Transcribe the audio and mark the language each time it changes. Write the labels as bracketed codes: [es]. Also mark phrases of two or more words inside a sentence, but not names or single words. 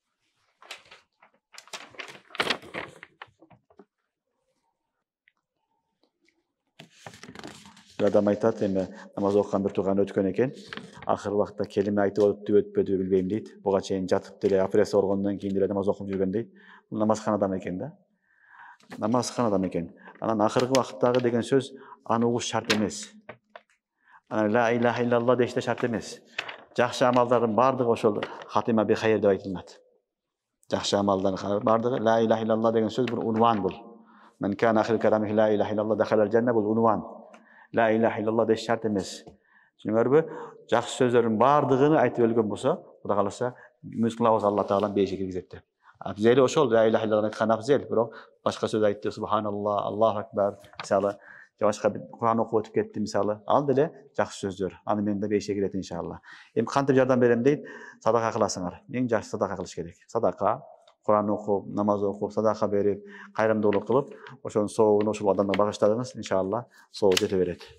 [ky] Бир адам айтат, эми намаз окуган бир тууган өткөн экен. Акыркы убакта келиме айтып өттүбү өтпөдүбү билбейм дейт. Буга чейин жатып деле операция болгондон кийин деле намаз окуп жүргөн дейт. Бул намазканада экен да. Намазканада экен. Анан акыркы убакыттагы деген сөз аны угуш шарт эмес. [ar] لا إله إلا الله [ky] деште шарт эмес. Жакшы амалдардын баардыгы ошол [ar] خاتمة ب خير [ky] деп айтылат. Жакшы амалдардын баардыгы [ar] لا إله إلا الله [ky] деген сөз бул унван бул. [ar] من كان آخر كلامه لا إله إلا الله دخل الجنة [ky] бул унван. [ar] لا إله إلا الله [ky] деш шарт эмес. Түшүнүңөрбү? Жакшы сөздөрдүн баардыгын айтып өлгөн болсо, Кудай кааласа, үмүт кылабыз Алла Таалам бейишке киргизет деп. Абзели ошол [ar] لا إله إلا الله [ky] айткан абзел, бирок башка сөз айтты, субханалла, [ar] الله أكبر, [ky] мисалы, башка Кур'ан окуп өтүп кетти мисалы. Ал деле жакшы сөздөр. Аны менен да бейишке кирет иншалла. Эми кантип жардам берем дейт? Садака кыласыңар. Эң жакшы садака кылыш керек. Садака, Кур'ан окуп, намаз окуп, садака берип, кайрымдуулук кылып, ошонун соогун ошол адамга багыштадыңыз, иншалла, соог жете берет.